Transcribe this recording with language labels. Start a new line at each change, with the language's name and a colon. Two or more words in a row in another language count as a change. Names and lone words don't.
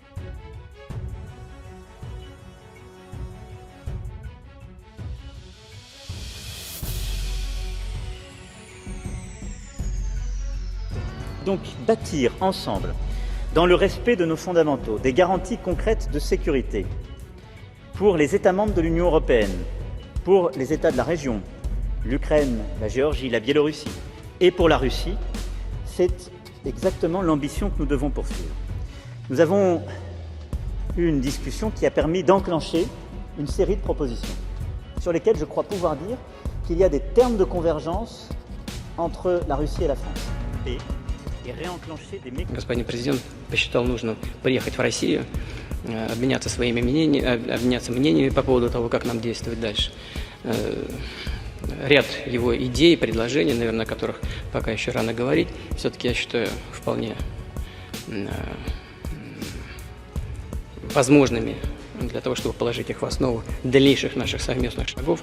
French: Donc bâtir ensemble, dans le respect de nos fondamentaux, des garanties concrètes de sécurité pour les États membres de l'Union européenne, pour les États de la région, l'Ukraine, la Géorgie, la Biélorussie, et pour la Russie, c'est exactement l'ambition que nous devons poursuivre. Nous avons eu une discussion qui a permis d'enclencher une série de propositions sur lesquelles je crois pouvoir dire qu'il y a des termes de convergence entre la Russie et la France. Et réenclencher des mécanismes.
Russian: Господин президент посчитал нужным приехать в Россию, обменяться мнениями по поводу того, как нам действовать дальше. Ряд его идей, предложений, наверное, о которых пока еще рано говорить, все-таки я считаю вполне возможными для того, чтобы положить их в основу дальнейших наших совместных шагов.